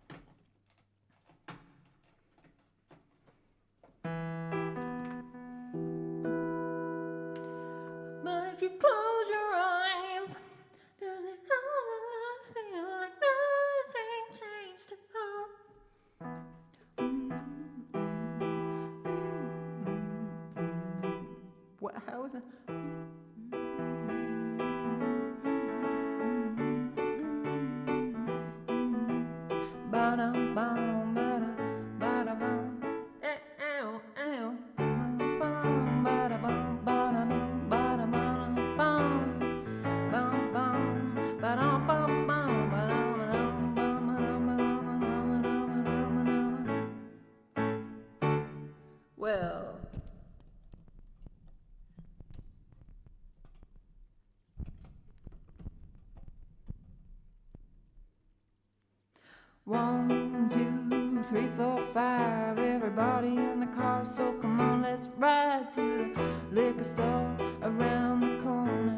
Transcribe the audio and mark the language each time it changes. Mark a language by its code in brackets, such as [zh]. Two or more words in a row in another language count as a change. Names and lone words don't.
[en] But if you close your eyes, does it almost feel like nothing changed at all? What? How is it? Ba-dum, bum, ba-da, ba-da, bum. Ew, ew. Bum, ba-da, bum, ba-da, bum, ba-da, bum, bum. Bum, bum, ba-dum, bum, bum, ba-dum, ba-dum, bum, ba-dum, ba-dum, ba-dum. Well, one, 2, 3, 4, 5. Everybody in the car, so come on, let's ride to the liquor store around the corner.